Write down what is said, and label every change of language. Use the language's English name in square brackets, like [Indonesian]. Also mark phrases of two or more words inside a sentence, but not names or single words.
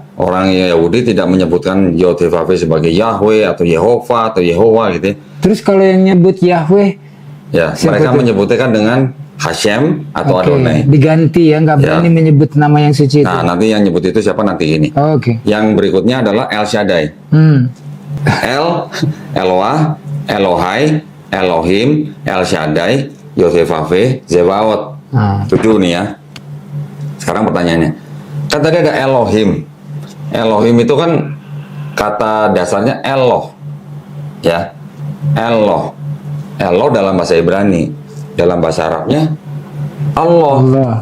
[Indonesian] Orang Yahudi tidak menyebutkan Yod, He, Vav, He sebagai Yahweh atau Yehova atau Yehowa gitu. Terus kalau yang nyebut Yahweh, ya mereka menyebutnya kan dengan Hashem atau Adonai. Diganti ya, nggak berani menyebut nama yang suci itu. Nah nanti yang nyebut itu siapa nanti ini. Oke. Yang berikutnya adalah El Shaddai. El, Eloah, Elohai, Elohim, El Shaddai, Yod-He-Vav-He, Zebaot. 7 nih ya. Sekarang pertanyaannya, kan tadi ada Elohim. Elohim itu kan kata dasarnya Eloh, ya. Eloh. Eloh dalam bahasa Ibrani. Dalam bahasa Arabnya Allah.